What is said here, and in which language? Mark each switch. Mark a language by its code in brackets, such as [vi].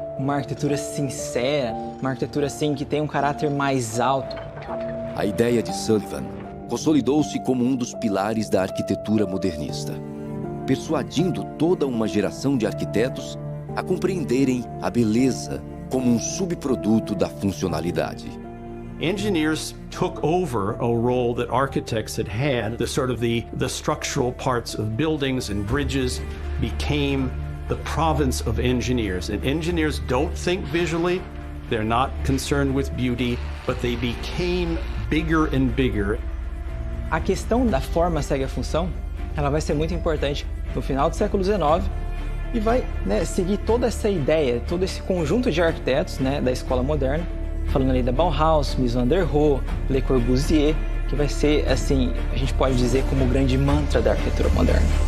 [pt] Uma arquitetura sincera, uma arquitetura assim que tem um caráter mais alto. A ideia de Sullivan consolidou-se como um dos pilares da arquitetura modernista, persuadindo toda uma geração de arquitetos a compreenderem a beleza como um subproduto da funcionalidade. [en] Engineers took over a role that architects had had. The structural parts of buildings and bridges became the province of engineers. And engineers don't think visually, they're not concerned with beauty, but they became bigger and bigger. [pt] A questão da forma segue a função, ela vai ser muito importante no final do século XIX e vai seguir toda essa ideia, todo esse conjunto de arquitetos da escola moderna, falando ali da Bauhaus, Mies van der Rohe, Le Corbusier, que vai ser, assim, a gente pode dizer como o grande mantra da arquitetura moderna.